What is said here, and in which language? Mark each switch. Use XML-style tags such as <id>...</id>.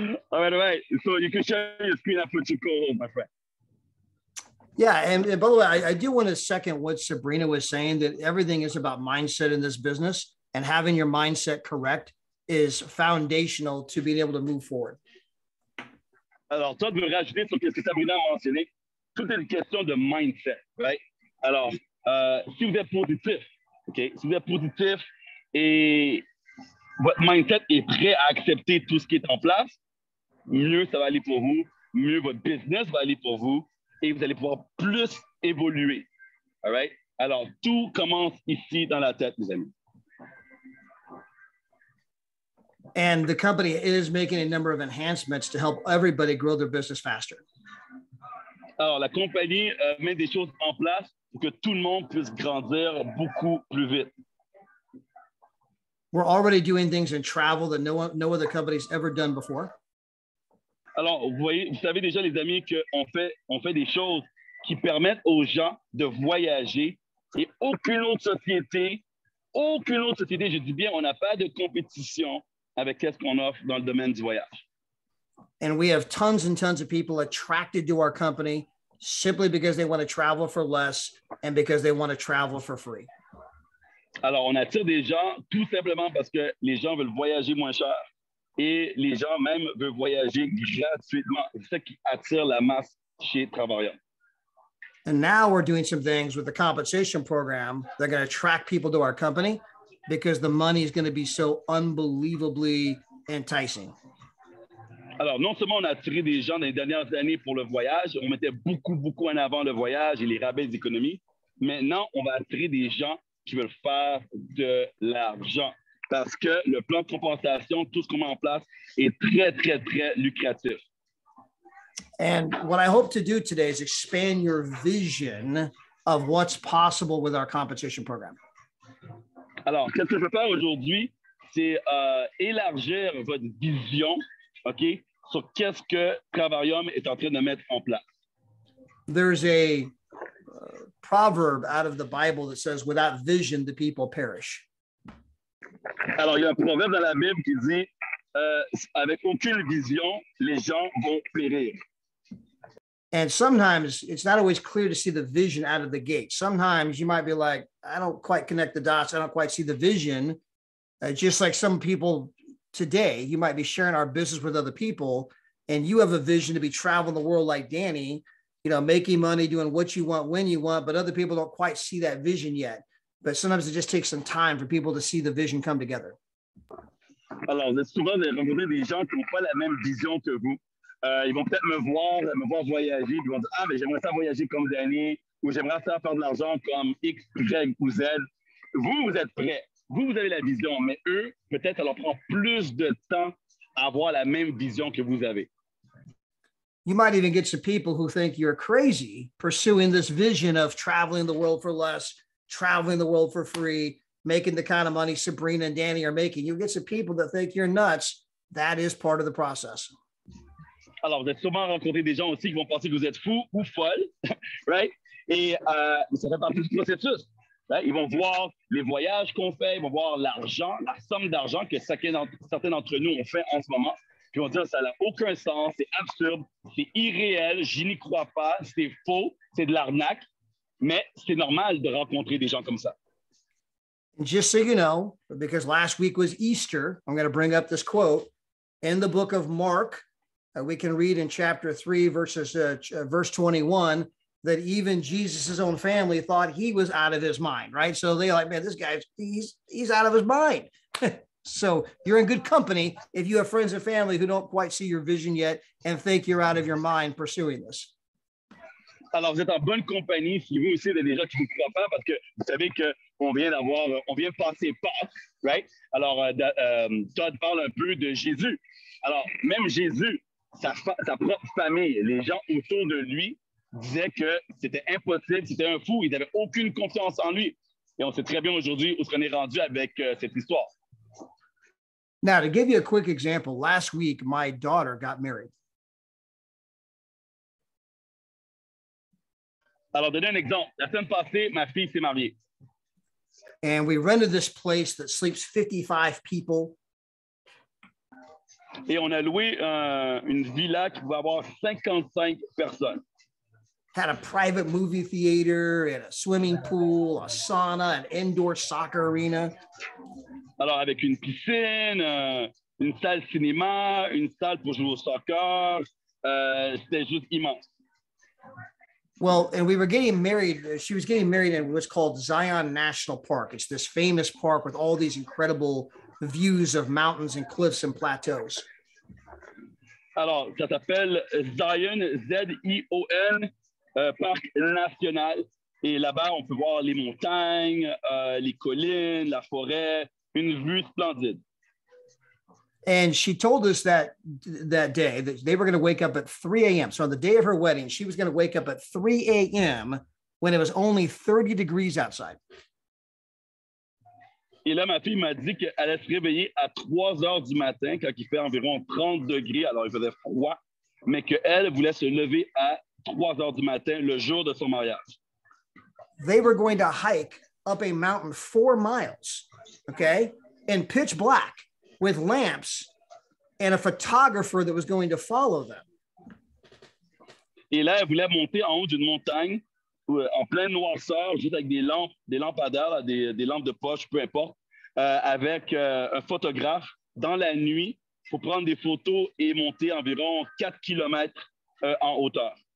<en>All right. So you can share your screen after you go home, my friend. Yeah. And by the way, I do want to second what Sabrina was saying, that everything is about mindset in this business, and having your mindset correct is foundational to being able to move forward.</en> <fr>Alors, toi, de me rajouter sur ce que Sabrina a mentionné, tout est une question de mindset, right? Alors, si vous êtes positif, OK? Si vous êtes positif et votre mindset est prêt à accepter tout ce qui est en place, mieux ça va aller pour vous, mieux votre business va aller pour vous, et vous allez pouvoir plus évoluer.</fr> <en>All right?</en> <fr>Alors, tout commence ici dans la tête, mes amis.</fr> <en>And the company is making a number of enhancements to help everybody grow their business faster.</en> <fr>Alors, la compagnie met des choses en place pour que tout le monde puisse grandir beaucoup plus vite.</fr> <en>We're already doing things in travel that no other company's ever done before.</en> <fr>Alors, vous savez déjà, les amis, qu'on fait des choses qui permettent aux gens de voyager, et aucune autre société, je dis bien, on n'a pas de compétition avec ce qu'on offre dans le domaine du voyage.</fr> <en>And we have tons and tons of people attracted to our company simply because they want to travel for less and because they want to travel for free.</en> <fr>Alors, on attire des gens tout simplement parce que les gens veulent voyager moins cher et les gens même veulent voyager gratuitement. C'est ça qui attire la masse chez Travarium.</fr> <en>And now we're doing some things with the compensation program that are going to attract people to our company because the money is going to be so unbelievably enticing.</en> <fr>Alors, non seulement on a attiré des gens dans les dernières années pour le voyage, on mettait beaucoup en avant le voyage et les rabais d'économie. Maintenant, on va attirer des gens qui veulent faire de l'argent parce que le plan de compensation, tout ce qu'on met en place est très lucratif.</fr> <en>And what I hope to do today is expand your vision of what's possible with our compensation program.</en> <fr>Alors, qu'est-ce que je veux faire aujourd'hui? C'est élargir votre vision, OK, sur qu'est-ce que Travarium est en train de mettre en place.</fr> <en>There's a proverb out of the Bible that says, without vision, the people perish.</en> <fr>Alors, il y a un proverbe dans la Bible qui dit, avec aucune vision, les gens vont périr.</fr> <en>And sometimes it's not always clear to see the vision out of the gate. Sometimes you might be like, I don't quite connect the dots. I don't quite see the vision. Just like some people today, you might be sharing our business with other people and you have a vision to be traveling the world like Danny, you know, making money, doing what you want, when you want, but other people don't quite see that vision yet. But sometimes it just takes some time for people to see the vision come together.</en> <fr>Alors, vous êtes souvent rencontrés des gens qui n'ont pas la même vision que vous. Ils vont peut-être me voir voyager, ils vont dire, ah, mais j'aimerais ça voyager comme Danny, ou j'aimerais ça faire de l'argent comme X, Y ou Z. Vous êtes prêts. Vous avez la vision, mais eux, peut-être, ça leur prend plus de temps à avoir la même vision que vous avez.</fr> <en>You might even get some people who think you're crazy pursuing this vision of traveling the world for less, traveling the world for free, making the kind of money Sabrina and Danny are making. You get some people that think you're nuts. That is part of the process.</en> <fr>Alors, vous êtes sûrement rencontré des gens aussi qui vont penser que vous êtes fou ou folle, right? Et ça fait partie du processus. Right? Ils vont voir les voyages qu'on fait, ils vont voir l'argent, la somme d'argent que certains d'entre nous ont fait en ce moment. Puis ils vont dire, ça n'a aucun sens, c'est absurde, c'est irréel, je n'y crois pas, c'est faux, c'est de l'arnaque. Mais c'est normal de rencontrer des gens comme ça.</fr> <en>Just so you know, because last week was Easter, I'm going to bring up this quote in the book of Mark. We can read in chapter 3, verse 21, that even Jesus' own family thought he was out of his mind, right? So they're like, man, this guy's, he's out of his mind. So you're in good company if you have friends and family who don't quite see your vision yet and think you're out of your mind pursuing this.</en> <fr>Alors, vous êtes en bonne compagnie si vous aussi, il y a des gens qui ne croient pas parce que vous savez qu'on vient de passer Pâques, right? Alors, Todd parle un peu de Jésus. Alors, même Jésus, sa propre famille, les gens autour de lui disaient que c'était impossible, c'était un fou, ils n'avaient aucune confiance en lui. Et on sait très bien aujourd'hui où on est rendu avec cette histoire.</fr> <en>Now, to give you a quick example, last week, my daughter got married.</en> <fr>Alors, donner un exemple. La semaine passée, ma fille s'est mariée.</fr> <en>And we rented this place that sleeps 55 people.</en> <fr>Et on a loué une villa qui pouvait avoir 55 personnes.</fr> <en>Had a private movie theater and a swimming pool, a sauna, an indoor soccer arena.</en> <fr>Alors, avec une piscine, une salle cinéma, une salle pour jouer au soccer, c'était juste immense.</fr> <en>Well, and we were getting married. She was getting married in what's called Zion National Park. It's this famous park with all these incredible views of mountains and cliffs and plateaus.</en> <fr>Alors, ça s'appelle Zion, Z-I-O-N, Parc national. Et là-bas, on peut voir les montagnes, les collines, la forêt, une vue splendide.</fr> <en>And she told us that day that they were going to wake up at 3 a.m. So on the day of her wedding, she was going to wake up at 3 a.m. when it was only 30 degrees outside.</en> <fr>Et là, ma fille m'a dit qu'elle allait se réveiller à 3 heures du matin quand il fait environ 30 degrés. Alors, il faisait froid, mais qu'elle voulait se lever à 3 heures du matin le jour de son mariage.</fr> <en>They were going to hike up a mountain 4 miles, okay, in pitch black with lamps and a photographer that was going to follow them.</en> <fr>Et là, elle voulait monter en haut d'une montagne en pleine noirceur, juste avec des lampadaires, des lampes de poche, peu importe, avec un photographe dans la nuit pour prendre des photos et monter environ 4 kilomètres en hauteur.</fr>